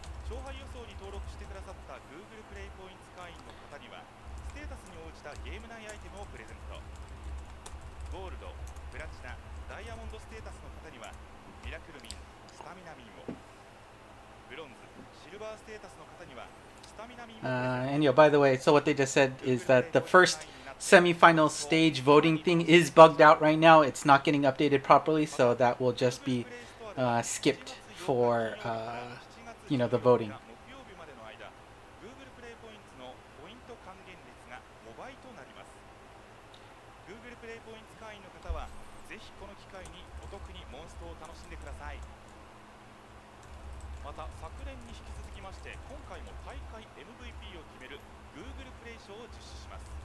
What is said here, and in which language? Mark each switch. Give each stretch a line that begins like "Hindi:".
Japanese: 勝敗予想に登録してくださった Google プレイポイント会員の方にはステータスに応じたゲーム内アイテムをプレゼント。ゴールド、プラチナ、ダイヤモンドステータスの方にはミラクルミン、スタミナミンを、ブロンズ、シルバーステータスの方にはスタミナミンをプレゼント。
English: And by the way, so what they just said is that the first semifinal stage voting thing is bugged out right now. It's not getting updated properly, so that will just be skipped for the voting.
Japanese: 木曜日までの間、Google プレイポイントのポイント還元率が5倍となります。 Google プレイポイント会員の方はぜひこの機会にお得にモンストを楽しんでください。また昨年に引き続きまして今回も大会 MVP を決める Google プレイ賞を実施します。